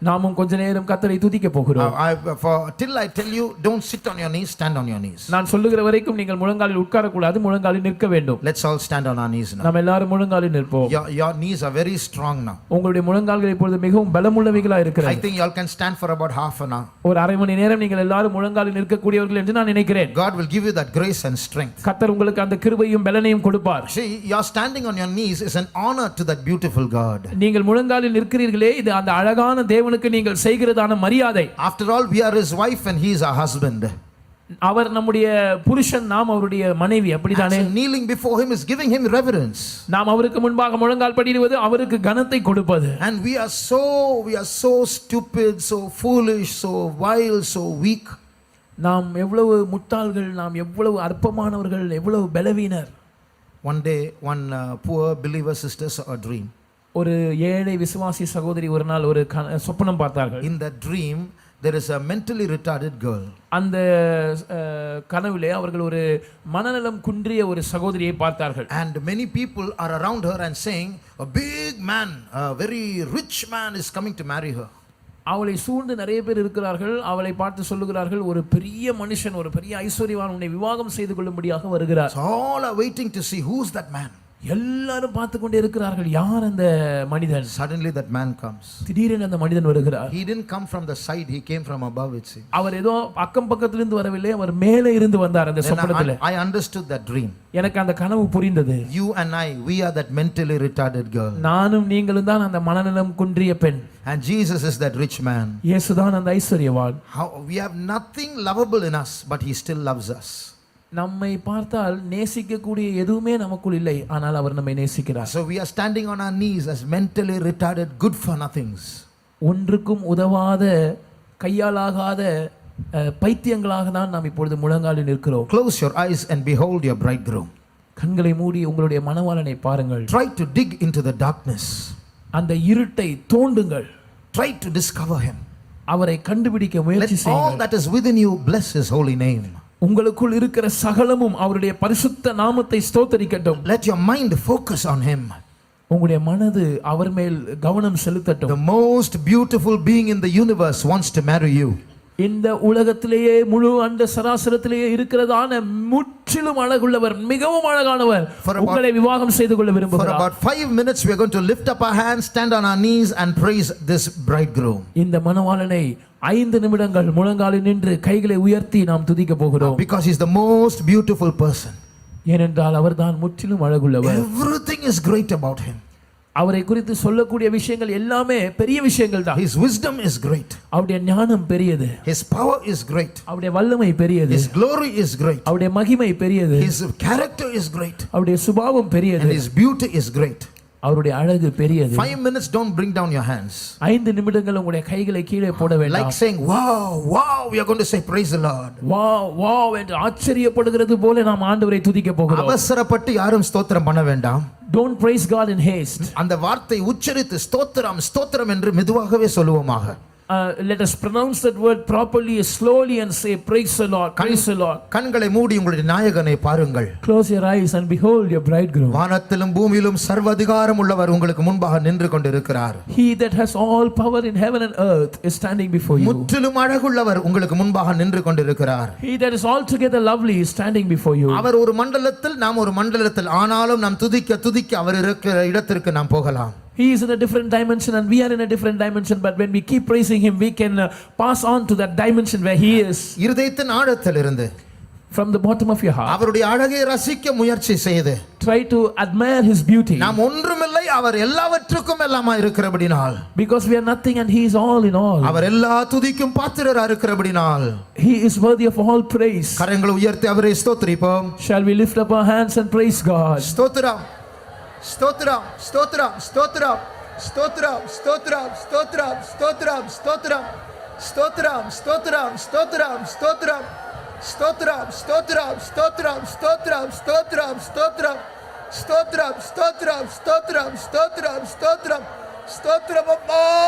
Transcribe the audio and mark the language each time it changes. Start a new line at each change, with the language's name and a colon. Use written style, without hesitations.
Tamil: நாமும் கொஞ்ச நேரம் கர்த்தரை துதிக்க போகிறோம்.
English: Till I tell you, don't sit on your knees, stand on your knees.
Tamil: நான் சொல்லுகிற வரைக்கும் நீங்கள் முழங்காலில் உட்கார கூடாது, முழங்காலில் நிற்க வேண்டும்.
English: Let's all stand on our knees now.
Tamil: நாம் எல்லாரும் முழங்காலில் நிற்போம்.
English: Your knees are very strong now.
Tamil: உங்களுடைய முழங்கால்கள் இப்பொழுது மிகவும் பலமுள்ளவைகளா இருக்கிறது.
English: I think you all can stand for about half an hour.
Tamil: ஒரு அரை மணி நேரம் நீங்கள் எல்லாரும் முழங்காலில் நிற்கக்கூடியவர்கள் என்று நான் நினைக்கிறேன்.
English: God will give you that grace and strength.
Tamil: கர்த்தர் உங்களுக்கு அந்த கிருபையும் பலனையும் கொடுப்பார்.
English: See, your standing on your knees is an honor to that beautiful God.
Tamil: நீங்கள் முழங்காலில் நிற்கிறீர்களே, இது அந்த அழகான தேவனுக்கு நீங்கள் செய்கிறதான மரியாதை.
English: After all, we are his wife and he is our husband.
Tamil: அவர் நம்முடைய புருஷன், நாம் அவருடைய மனைவி, அப்படிதானே?
English: Kneeling before him is giving him reverence.
Tamil: நாம் அவருக்கு முன்பாக முழங்கால் படியிடுவது அவருக்கு கனத்தை கொடுப்பது.
English: And we are so stupid, so foolish, so vile, so weak.
Tamil: நாம் எவ்வளவு முட்டாள்கள், நாம் எவ்வளவு அற்பமானவர்கள், எவ்வளவு பலவீனர்.
English: One day one poor believer sister saw a dream.
Tamil: ஒரு ஏழை விசுவாசி சகோதரி ஒரு நாள் ஒரு சொப்பனம் பார்த்தார்கள்.
English: In that dream there is a mentally retarded girl.
Tamil: அந்த கனவிலே அவர்கள் ஒரு மனநலம் குன்றிய ஒரு சகோதரியை பார்த்தார்கள்.
English: And many people are around her and saying, a big man, a very rich man is coming to marry her.
Tamil: அவளை சூழ்ந்து நிறைய பேர் இருக்கிறார்கள். அவளை பார்த்து சொல்லுகிறார்கள், ஒரு பெரிய மனுஷன், ஒரு பெரிய ஐஸ்வர்யவான் உன்னை விவாகம் செய்து கொள்ளும்படியாக வருகிறார்.
English: So all are waiting to see who's that man.
Tamil: எல்லாரும் பார்த்து கொண்டே இருக்கிறார்கள், யார் அந்த மனிதன்.
English: Suddenly that man comes.
Tamil: திடீரென அந்த மனிதன் வருகிறார்.
English: He didn't come from the side, he came from above, it seems.
Tamil: அவர் ஏதோ அக்கம் பக்கத்திலிருந்து வரவில்லை, அவர் மேலே இருந்து வந்தார் அந்த சொப்பனத்திலே.
English: I understood that dream.
Tamil: எனக்கு அந்த கனவு புரிந்தது.
English: You and I, we are that mentally retarded girl.
Tamil: நானும் நீங்களும் தான் அந்த மனநலம் குன்றிய பெண்.
English: And Jesus is that rich man.
Tamil: இயேசு தான் அந்த ஐஸ்வர்யவான்.
English: How we have nothing lovable in us, but he still loves us.
Tamil: நம்மை பார்த்தால் நேசிக்கக்கூடிய எதுவுமே நமக்குள் இல்லை, ஆனால் அவர் நம்மை நேசிக்கிறார்.
English: So we are standing on our knees as mentally retarded good for nothings.
Tamil: ஒன்றுக்கும் உதவாத, கையாலாகாத பைத்தியங்களாக தான் நாம் இப்பொழுது முழங்காலில் நிற்கிறோம்.
English: Close your eyes and behold your bridegroom.
Tamil: கண்களை மூடி உங்களுடைய மணவாளனை பாருங்கள்.
English: Try to dig into the darkness.
Tamil: அந்த இருட்டை தோண்டுங்கள்.
English: Try to discover him.
Tamil: அவரை கண்டுபிடிக்க முயற்சி செய்யுங்கள்.
English: All that is within you bless his holy name.
Tamil: உங்களுக்குள் இருக்கிற சகலமும் அவருடைய பரிசுத்த நாமத்தை ஸ்தோத்திரிக்கட்டும்.
English: Let your mind focus on him.
Tamil: உங்களுடைய மனது அவர் மேல் கவனம் செலுத்தட்டும்.
English: The most beautiful being in the universe wants to marry you.
Tamil: இந்த உலகத்திலேயே முழு அண்ட சராசரத்திலேயே இருக்கிறதான முற்றிலும் அழகுள்ளவர், மிகவும் அழகானவர் உங்களை விவாகம் செய்து கொள்ள விரும்புகிறார்.
English: For about 5 minutes we are going to lift up our hands, stand on our knees and praise this bridegroom.
Tamil: இந்த மணவாளனை 5 நிமிடங்கள் முழங்காலில் நின்று கைகளை உயர்த்தி நாம் துதிக்க போகிறோம்.
English: Because he is the most beautiful person.
Tamil: ஏனென்றால் அவர்தான் முற்றிலும் அழகுள்ளவர்.
English: Everything is great about him.
Tamil: அவரை குறித்து சொல்லக்கூடிய விஷயங்கள் எல்லாமே பெரிய விஷயங்கள் தான்.
English: His wisdom is great.
Tamil: அவருடைய ஞானம் பெரியது.
English: His power is great.
Tamil: அவருடைய வல்லமை பெரியது.
English: His glory is great.
Tamil: அவருடைய மகிமை பெரியது.
English: His character is great.
Tamil: அவருடைய சுபாவம் பெரியது.
English: And his beauty is great.
Tamil: அவருடைய அழகு பெரியது.
English: 5 minutes, don't bring down your hands.
Tamil: 5 நிமிடங்கள் உங்களுடைய கைகளை கீழே போட வேண்டாம்.
English: Like saying wow, we are going to say praise the Lord.
Tamil: wow என்று ஆச்சரியப்படுகிறது போல நாம் ஆண்டவரை துதிக்க போகிறோம். அவசரப்பட்டு யாரும் ஸ்தோத்திரம் பண்ண வேண்டாம்.
English: Don't praise God in haste.
Tamil: அந்த வார்த்தை உச்சரித்து ஸ்தோத்திரம் என்று மெதுவாகவே சொல்லுவோமாக.
English: let us pronounce that word properly, slowly, and say, praise the Lord, praise the Lord.
Tamil: கண்களை மூடி உங்களுடைய நாயகனை பாருங்கள்.
English: Close your eyes and behold your bridegroom.
Tamil: வானத்திலும் பூமியிலும் சர்வ அதிகாரம் உள்ளவர் உங்களுக்கு முன்பாக நின்று கொண்டிருக்கிறார்.
English: He that has all power in heaven and earth is standing before you.
Tamil: முற்றிலும் அழகுள்ளவர் உங்களுக்கு முன்பாக நின்று கொண்டிருக்கிறார்.
English: He that is altogether lovely is standing before you.
Tamil: அவர் ஒரு மண்டலத்தில், நாம் ஒரு மண்டலத்தில், ஆனாலும் நாம் துதிக்க அவர் இருக்கிற இடத்திற்கு நாம் போகலாம்.
English: He is in a different dimension and we are in a different dimension, but when we keep praising him, we can pass on to that dimension where he is.
Tamil: இருதயத்தின் ஆழத்திலிருந்து,
English: from the bottom of your heart,
Tamil: அவருடைய அழகை ரசிக்க முயற்சி செய்து,
English: try to admire his beauty.
Tamil: நாம் ஒன்றுமில்லை, அவர் எல்லாவற்றுக்கும் எல்லாமா இருக்கிறபடினால்,
English: because we are nothing and he is all in all.
Tamil: அவர் எல்லா துதிக்கும் பாத்திரரா இருக்கிறபடினால்,
English: he is worthy of all praise.
Tamil: கரங்களை உயர்த்தி அவரை ஸ்தோத்திரிப்போம்.
English: Shall we lift up our hands and praise God?
Tamil: ஸ்தோத்திரம், ஸ்தோத்திரம், ஸ்தோத்திரம், ஸ்தோத்திரம், ஸ்தோத்திரம், ஸ்தோத்திரம், ஸ்தோத்திரம், ஸ்தோத்திரம், ஸ்தோத்திரம், ஸ்தோத்திரம், ஸ்தோத்திரம், ஸ்தோத்திரம், ஸ்தோத்திரம், ஸ்தோத்திரம், ஸ்தோத்திரம், ஸ்தோத்திரம், ஸ்தோத்திரம், ஸ்தோத்திரம், ஸ்தோத்திரம், ஸ்தோத்திரம், ஸ்தோத்திரம், ஸ்தோத்திரம், ஸ்தோத்திரம், ஸ்தோத்திரம், ஸ்தோத்திரம், அப்பா,